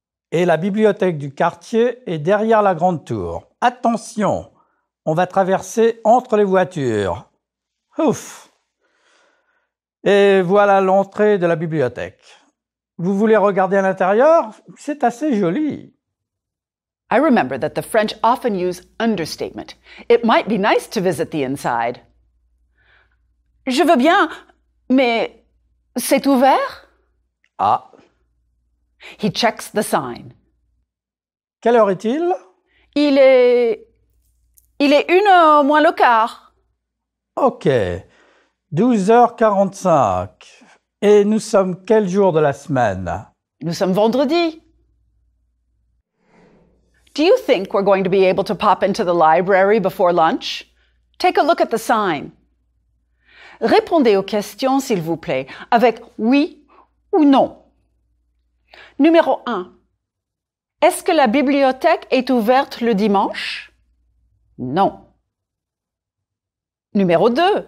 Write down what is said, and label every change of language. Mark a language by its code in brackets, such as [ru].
[fr] Et la bibliothèque du quartier est derrière la grande tour. Attention, on va traverser entre les voitures. Ouf! Et voilà l'entrée de la bibliothèque. Vous voulez regarder à l'intérieur? C'est assez joli. [en] I remember that the French often use understatement. It might be nice to visit the inside. [fr] Je veux bien, mais c'est ouvert? Ah, [en] He checks the sign. [fr] quelle heure est-il? Il est 1h moins le quart. Ok, 12h45. Et nous sommes quel jour de la semaine? Nous sommes vendredi. [en] Do you think we're going to be able to pop into the library before lunch? Take a look at the sign. [fr] Répondez aux questions, s'il vous plaît, avec oui ou non. Numéro 1. Est-ce que la bibliothèque est ouverte le dimanche? Non. Numéro 2.